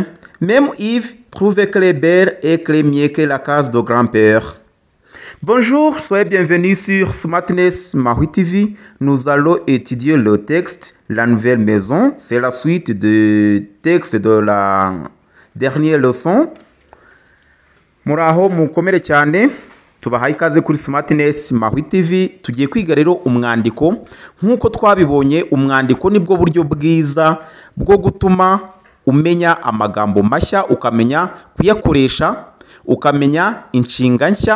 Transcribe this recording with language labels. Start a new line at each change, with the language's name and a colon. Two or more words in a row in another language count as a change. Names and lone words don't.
French: Même Yves trouvait qu'elle est belle et qu'elle est mieux que la case de grand-père. Bonjour, soyez bienvenus sur Smartness Maui TV. Nous allons étudier le texte La nouvelle maison. C'est la suite du texte de la dernière leçon.
Kinyarwanda: Muraho mukomere cyane. Tubahaye ikaze kuri Smartness Maui TV. Tugiye kwiga rero umwandiko. Nkuko twabibonye, umwandiko nibwo buryo bwiza bwo gutuma umenya amagambo mashya, ukamenya kuyakoresha, ukamenya inshinga nshya.